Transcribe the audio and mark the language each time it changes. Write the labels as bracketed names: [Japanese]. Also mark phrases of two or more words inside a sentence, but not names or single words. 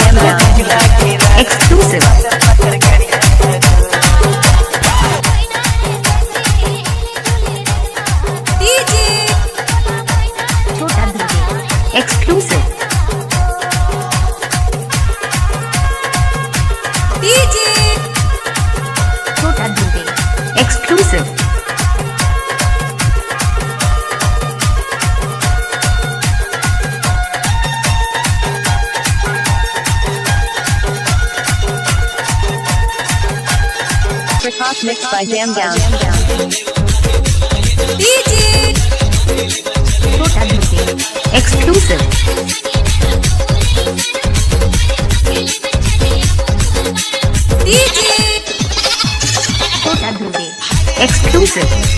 [English] Exclusive. छोटा दुबे. Exclusive. छोटा दुबे. Exclusive. Prakash mixed by Jam Down. छोटा दुबे. Exclusive. छोटा दुबे. Exclusive.